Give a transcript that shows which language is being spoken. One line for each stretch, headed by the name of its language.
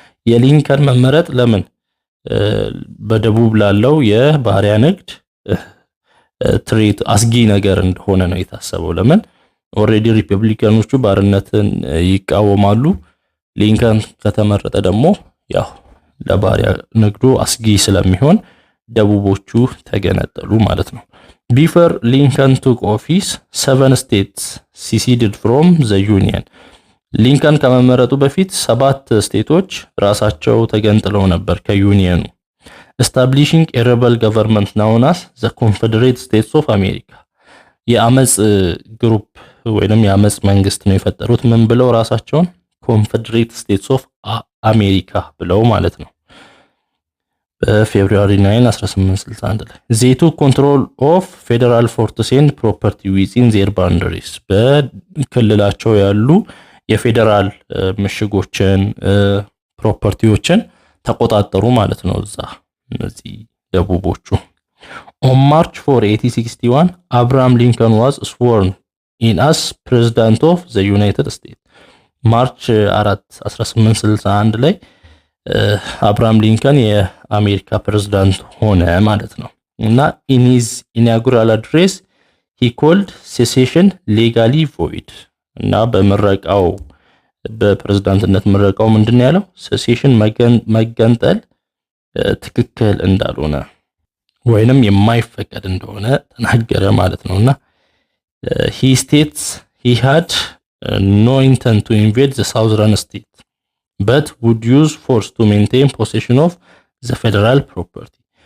Amharic: የሊንከን መመረጥ ለምን በደቡብ ላለው የባሪያ ንግድ ትሬት አስጊ ነገር እንደሆነ ነው የታሰበው። ለምን ኦሬዲ ሪፐብሊካኖቹ ባርነትን ይቃወማሉ። ሊንከን ከተመረጠ ደግሞ ያው ለባሪያ ንግዱ አስጊ ስለሚሆን ደቡቦቹ ተገነጠሉ ማለት ነው።
English: Before Lincoln took office 7 states seceded from the Union.
Amharic: ሊንከን ከመመረጡ በፊት 7 ስቴቶች ራሳቸው ተገንጥለው ነበር ከዩኒየኑ።
English: Establishing a rebel government known as the Confederate States of America.
Amharic: የአመጽ ግሩፕ ወይንም የአመጽ መንግስት ነው የፈጠሩት። ምን ብለው ራሳቸውን Confederate States of America ብለው ማለት ነው። በፌብሩዋሪ 9 1861 ላይ
English: they took control of federal forts and property within their boundaries.
Amharic: በክልላቸው ያሉ የፌደራል ምሽጎችን ፕሮፐርቲዎችን ተቆጣጠሩ ማለት ነው እዛ እነዚህ ደቡቦቹ።
English: On March 4 1861 Abraham Lincoln was sworn in as president of the United States.
Amharic: ማርች 4 1861 ላይ አብርሃም ሊንከን የአሜሪካ ፕሬዝዳንት ሆነ ማለት ነው። እና
English: in his inaugural address he called secession legally void.
Amharic: እና በምረቃው በፕሬዝዳንትነት ምረቃው ምንድነው ያለው?
English: secession
Amharic: መገንጠል ትክክል እንዳልሆነ ወይንም የማይፈቀድ እንደሆነ ተናገረ ማለት ነውና
English: he states he had no intent to invade the southern state but would use force to maintain possession of the federal property.